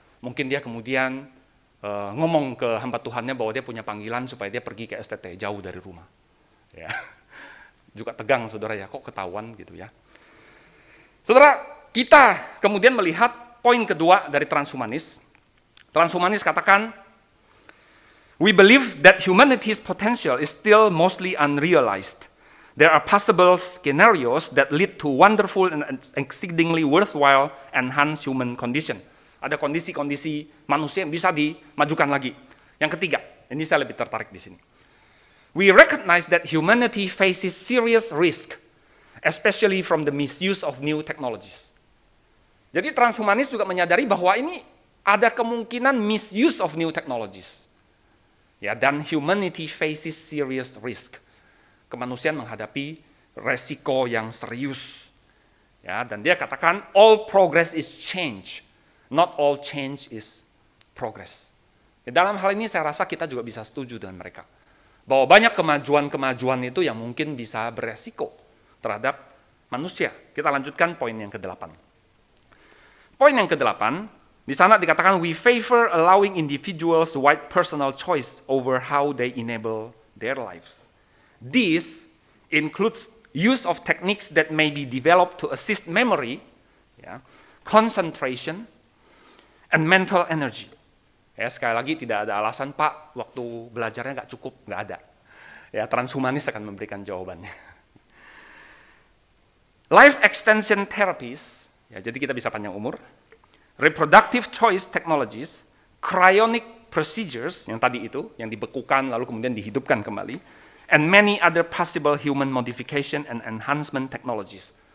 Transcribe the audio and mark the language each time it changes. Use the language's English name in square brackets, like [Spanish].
[Indonesian] Mungkin dia kemudian ngomong ke hamba Tuhannya bahwa dia punya panggilan supaya dia pergi ke STT, jauh dari rumah. Ya. Juga tegang saudara ya, kok ketahuan gitu ya. Saudara, kita kemudian melihat poin kedua dari transhumanis. Transhumanis katakan, [English] we believe that humanity's potential is still mostly unrealized. There are possible scenarios that lead to wonderful and exceedingly worthwhile enhanced human condition. [Indonesian] Ada kondisi-kondisi manusia yang bisa dimajukan lagi. Yang ketiga, ini saya lebih tertarik di sini. [English] We recognize that humanity faces serious risk, especially from the misuse of new technologies. [Indonesian] Jadi transhumanis juga menyadari bahwa ini ada kemungkinan [English] misuse of new technologies. [Indonesian] Ya, dan [English] humanity faces serious risk. [Indonesian] Kemanusiaan menghadapi resiko yang serius. Ya, dan dia katakan [English] all progress is change, not all change is progress. [Indonesian] Ya, dalam hal ini saya rasa kita juga bisa setuju dengan mereka. Bahwa banyak kemajuan-kemajuan itu yang mungkin bisa beresiko terhadap manusia. Kita lanjutkan poin yang ke-8. Poin yang ke-8, di sana dikatakan [English] we favor allowing individuals wide personal choice over how they enable their lives. This includes use of techniques that may be developed to assist memory, ya, concentration, and mental energy. [Indonesian] Ya, sekali lagi tidak ada alasan, Pak, waktu belajarnya nggak cukup, nggak ada. Ya, transhumanis akan memberikan jawabannya. [English] Life extension therapies, [Indonesian] ya, jadi kita bisa panjang umur. [English] Reproductive choice technologies, cryonic procedures, [Indonesian] yang tadi itu, yang dibekukan lalu kemudian dihidupkan kembali, [English] and many other possible human modification and enhancement technologies.